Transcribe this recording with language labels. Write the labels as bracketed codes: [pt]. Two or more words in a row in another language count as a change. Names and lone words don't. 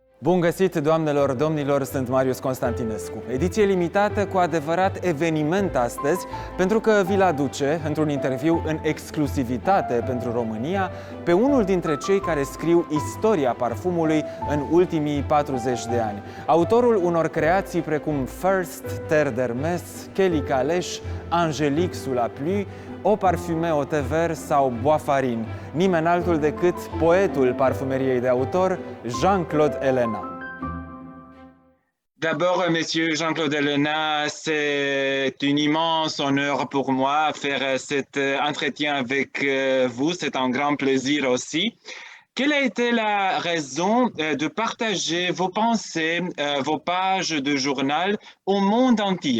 [ro] Bun găsit, doamnelor, domnilor, sunt Marius Constantinescu. Ediție limitată, cu adevărat eveniment astăzi, pentru că vi-l aduce, într-un interviu în exclusivitate pentru România, pe unul dintre cei care scriu istoria parfumului în ultimii 40 de ani. Autorul unor creații precum First, Terre d'Hermès, Kelly Calèche, Angélique sous la pluie, Eau parfumée au thé vert sau Boisfarine, nimeni altul decât poetul parfumeriei de autor, Jean-Claude Ellena. [fr] D'abord, Monsieur Jean-Claude Ellena, c'est un immense honneur pour moi faire cet entretien avec vous. C'est un grand plaisir aussi. Quelle a été la raison de partager vos pensées, vos pages de journal au monde entier?